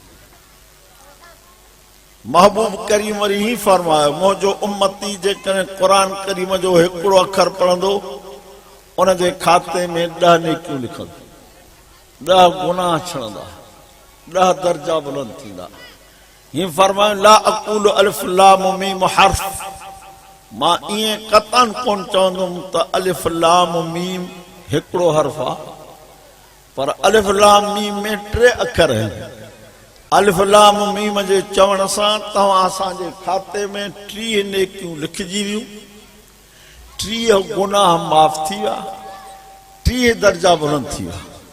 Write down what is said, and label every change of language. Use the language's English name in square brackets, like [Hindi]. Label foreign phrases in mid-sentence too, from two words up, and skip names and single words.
[Sindhi] महबूब करीम वरी ही फरमायो मुंहिंजो उम्मती जेकॾहिं क़ुरान करीम जो हिकिड़ो अखर पढ़ंदो उन जे खाते में 10 नेकियूं लिखंदो, 10 गुनाह छणंदा, 10 दर्जा बुलंद थींदा। ही फरमायो [Arabic] لا أقول ألف لام ميم حرف, [Sindhi] मां ईअं क़तन कोन चवंदुमि त अलिफ लाम मीम हिकिड़ो हर्फ आहे, पर अलिफ लाम मीम में 3 अखर आहिनि। अलिफ लाम मीम जे चवण सां तव्हां असांजे खाते में 30 नेकियूं लिखिजी वियूं, 30 गुनाह माफ़ थी विया, 30 दर्जा बुलंद थी विया।